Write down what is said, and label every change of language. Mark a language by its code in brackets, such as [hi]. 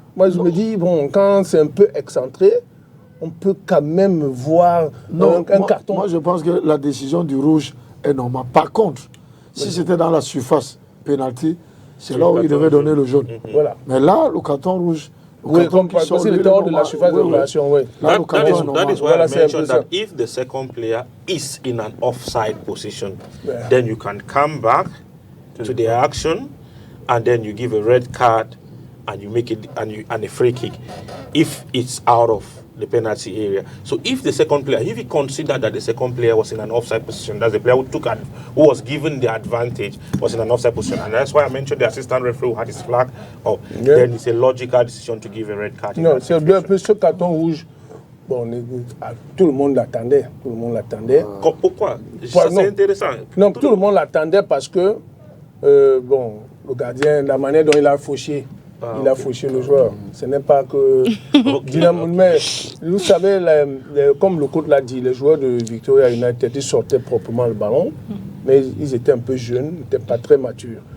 [fr] Moi, je me dis, bon, quand c'est un peu excentré, on peut quand même voir un carton. Moi, je pense que la décision du rouge est normale. Par contre, si c'était dans la surface penalty, c'est là où il devait donner le jaune. Voilà. Mais là, le carton rouge... Oui, parce que c'est hors de la surface de relation, oui. [en] That is why I mentioned that if the second player is in an offside position, then you can come back to the action and then you give a red card and you make it and a free kick if it's out of the penalty area. So if the second player, if he considered that the second player was in an offside position, that's the player who was given the advantage was in an offside position, and that's why I mentioned the assistant referee who had his flag up. Then it's a logical decision to give a red card. [fr] Non, c'est deux plus ce carton rouge. Bon, tout le monde l'attendait. Pourquoi? Ça, c'est intéressant. Non, tout le monde l'attendait parce que bon, le gardien, la manière dont il a fauché. Il a fauché le joueur. Ce n'est pas que Dynamo, mais vous savez, comme le coach l'a dit, les joueurs de Victoria United, ils sortaient proprement le ballon, mais ils étaient un peu jeunes, ils n'étaient pas très matures.